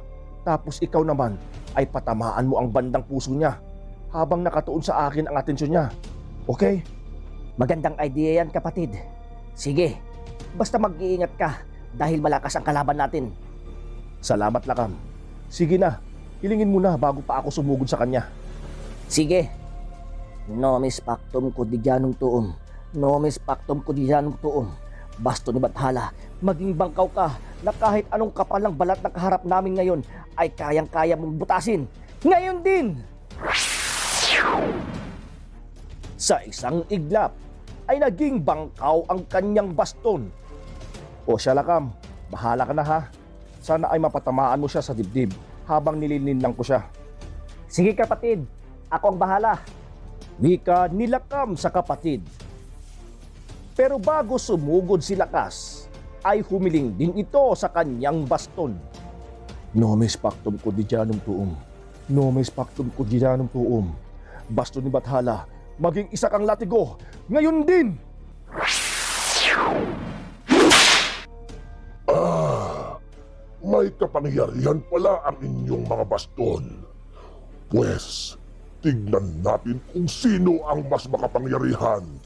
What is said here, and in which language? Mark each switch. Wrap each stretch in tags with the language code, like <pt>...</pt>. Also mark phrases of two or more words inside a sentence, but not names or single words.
<tl>Tapos ikaw naman ay patamaan mo ang bandang puso niya habang nakatuon sa akin ang atensyon niya. Okay? Magandang idea yan kapatid. Sige, basta mag-iingat ka dahil malakas ang kalaban natin. Salamat Lakam. Sige na, hilingin mo na bago pa ako sumugod sa kanya. Sige.</tl> <la>Nomis pactum quotidianum tuum. Nomis pactum quotidianum tuum.</la> <tl>Basto ni Bathala, maging bangkaw ka na kahit anong kapal ng balat na kaharap namin ngayon ay kayang-kaya mong butasin. Ngayon din! Sa isang iglap ay naging bangkaw ang kanyang baston. O siya Lakam, bahala ka na ha. Sana ay mapatamaan mo siya sa dibdib habang nililinlang ko siya. Sige kapatid, ako ang bahala. Wika ni Lakam sa kapatid. Pero bago sumugod si Lakas, ay humiling din ito sa kanyang baston.</tl> <la>Nomis pactum quotidianum tuum. Nomis pactum quotidianum tuum.</la> <tl>Baston ni Bathala, maging isa kang latigo. Ngayon din! May kapangyarihan pala ang inyong mga baston. Pwes, tignan natin kung sino ang mas makapangyarihan.</tl>